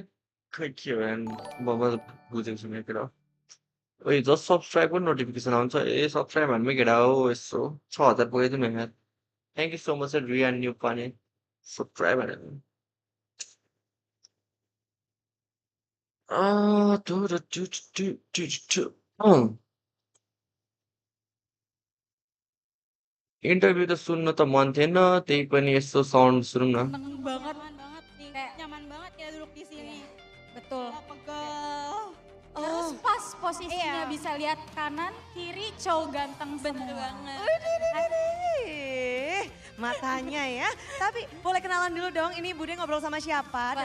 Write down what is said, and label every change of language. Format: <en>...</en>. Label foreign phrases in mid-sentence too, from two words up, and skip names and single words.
<ne>खै के हो म बुझेको छु मेरो ओइ</ne> <en>just subscribe</en> <ne>पनि नोटिफिकेसन आउँछ ए सब्सक्राइब हान्मै केटा हो यसो 6000 पुगेको थियो यार</ne> <en>thank you so much</en> <ne>रिया न्यू पाने सब्सक्राइब हानेर इन्टरभ्यू त सुन्न त मन थिएन त्यही पनि यसो साउन्ड सुनौँ न</ne> <id>Seneng banget nih, kayak nyaman banget ya duduk di sini. Betul. Pegal. Terus pas posisinya bisa lihat kanan, kiri, cowok ganteng bener banget. Matanya ya. Tapi boleh kenalan dulu dong, ini Bude ngobrol sama siapa dan</id>